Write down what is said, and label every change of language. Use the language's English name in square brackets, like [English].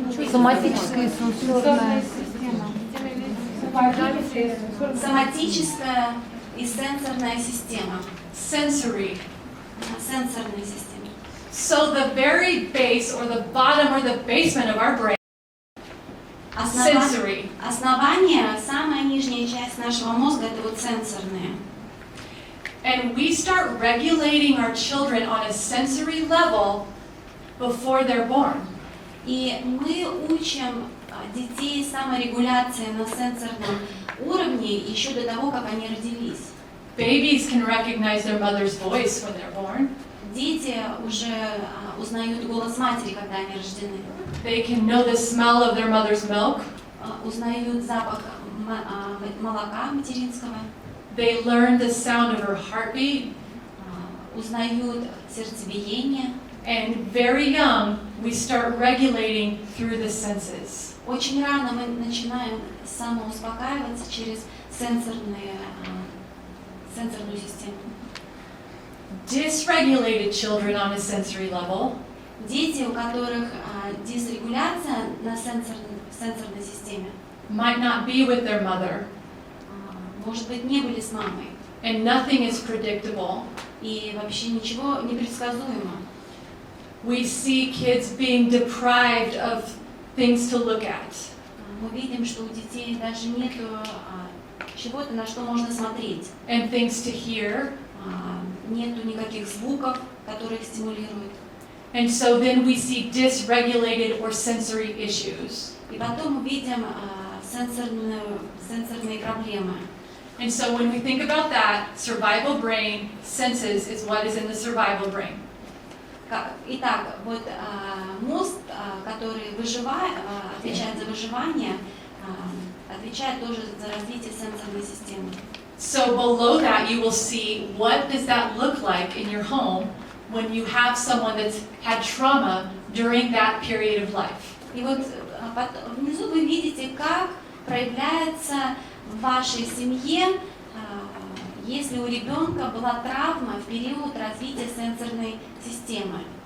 [Russian] Соматическая и сенсорная система. Соматическая и сенсорная система. [English] Sensory. [Russian] Сенсорная система. [English] So the very base or the bottom or the basement of our brain, sensory. [Russian] Основание, самая нижняя часть нашего мозга, это вот сенсорная. [English] And we start regulating our children on a sensory level before they're born. [Russian] И мы учим детей саморегуляции на сенсорном уровне еще до того, как они родились. [English] Babies can recognize their mother's voice when they're born. [Russian] Дети уже узнают голос матери, когда они рождены. [English] They can know the smell of their mother's milk. [Russian] Узнают запах молока материнского. [English] They learn the sound of her heartbeat. [Russian] Узнают сердцебиение. [English] And very young, we start regulating through the senses. [Russian] Очень рано мы начинаем самоуспокаиваться через сенсорную систему. [English] Dysregulated children on a sensory level. [Russian] Дети, у которых дисрегуляция на сенсорной системе, [English] might not be with their mother. [Russian] Может быть, не были с мамой. [English] And nothing is predictable. [Russian] И вообще ничего не предсказуемо. [English] We see kids being deprived of things to look at. [Russian] Мы видим, что у детей даже нету чего-то, на что можно смотреть. [English] And things to hear. [Russian] Нету никаких звуков, которые их стимулируют. [English] And so then we see dysregulated or sensory issues. [Russian] И потом мы видим сенсорные проблемы. [English] And so when we think about that, survival brain, senses is what is in the survival brain. [Russian] Итак, вот мозг, который отвечает за выживание, отвечает тоже за развитие сенсорной системы. [English] So below that you will see what does that look like in your home when you have someone that's had trauma during that period of life. [Russian] И вот внизу вы видите, как проявляется в вашей семье, если у ребенка была травма в период развития сенсорной системы.